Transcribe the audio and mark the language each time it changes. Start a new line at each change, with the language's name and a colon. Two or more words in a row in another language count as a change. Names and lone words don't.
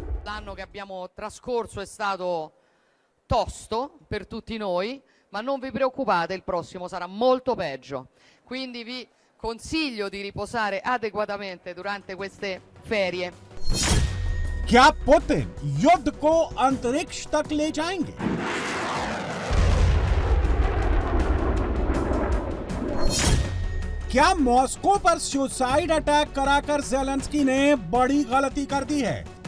Italian: l'anno che abbiamo trascorso è stato tosto per tutti noi, ma non vi preoccupate, il prossimo sarà molto peggio. Quindi vi consiglio di riposare adeguatamente durante queste ferie.
Hindi: क्या पुतिन युद्ध को अंतरिक्ष तक ले जाएंगे? क्या मॉस्को पर
English: suicide attack
Hindi: कराकर ज़ेलेंस्की ने बड़ी गलती कर दी है?